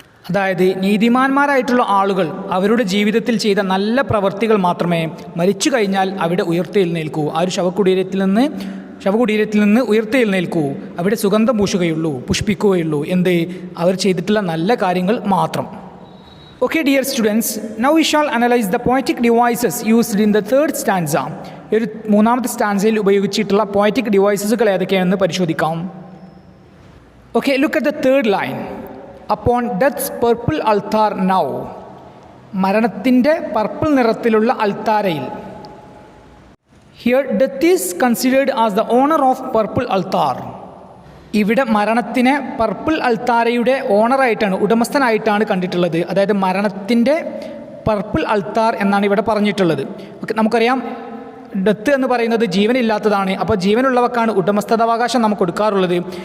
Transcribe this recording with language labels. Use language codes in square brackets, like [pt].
[ml] അതായത് നീതിമാന്മാരായിട്ടുള്ള ആളുകൾ അവരുടെ ജീവിതത്തിൽ ചെയ്ത നല്ല പ്രവൃത്തികൾ മാത്രമേ മരിച്ചു കഴിഞ്ഞാൽ അവിടെ ഉയർത്തെഴുന്നേൽക്കൂ. ആ ഒരു ശവകുടീരത്തിൽ നിന്ന് ഉയർത്തെഴുന്നേൽക്കൂ, അവിടെ സുഗന്ധം പൂശുകയുള്ളൂ, പുഷ്പിക്കുകയുള്ളൂ. എന്ത്? അവർ ചെയ്തിട്ടുള്ള നല്ല കാര്യങ്ങൾ മാത്രം. [en] Okay, dear students, now we shall analyze the poetic devices used in the third stanza. [ml] ഒരു മൂന്നാമത്തെ സ്റ്റാൻസയിൽ ഉപയോഗിച്ചിട്ടുള്ള പോയറ്റിക് ഡിവൈസസുകൾ ഏതൊക്കെയാണെന്ന് പരിശോധിക്കാം. [en] Okay, look at the third line. Upon death's purple altar now. [ml] മരണത്തിൻ്റെ പർപ്പിൾ നിറത്തിലുള്ള അൾത്താരയിൽ. [en] Here death is considered as the owner of purple altar. [ml] ഇവിടെ മരണത്തിനെ purple അൾത്താരയുടെ ഓണറായിട്ടാണ്, ഉടമസ്ഥനായിട്ടാണ് കണ്ടിട്ടുള്ളത്. അതായത് മരണത്തിൻ്റെ പർപ്പിൾ അൾത്താർ എന്നാണ് ഇവിടെ പറഞ്ഞിട്ടുള്ളത്. നമുക്കറിയാം ഡെത്ത് എന്ന് പറയുന്നത് ജീവനില്ലാത്തതാണ്. അപ്പോൾ ജീവനുള്ളവക്കാണ് ഉടമസ്ഥതാവകാശം നമുക്ക് കൊടുക്കാറുള്ളത്.